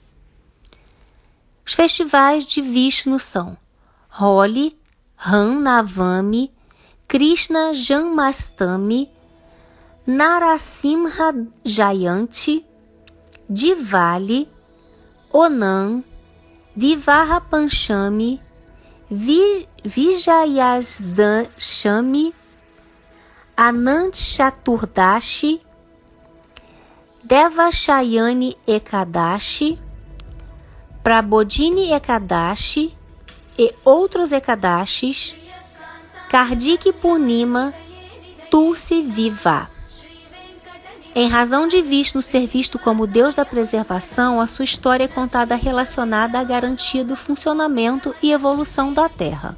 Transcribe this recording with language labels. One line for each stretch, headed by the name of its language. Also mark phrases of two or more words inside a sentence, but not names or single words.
Portuguese: Os festivais de Vishnu são Holi, Ram Navami, Krishna Janmastami, Narasimha Jayanti, Diwali, Onam, Vivaha Panchami, Vijayadashami, Anant Chaturdashi, Devachayani Ekadashi, Prabodhini Ekadashi e outros Ekadashis, Kartik Purnima, Tulsi Viva. Em razão de Vishnu ser visto como Deus da preservação, a sua história é contada relacionada à garantia do funcionamento e evolução da Terra.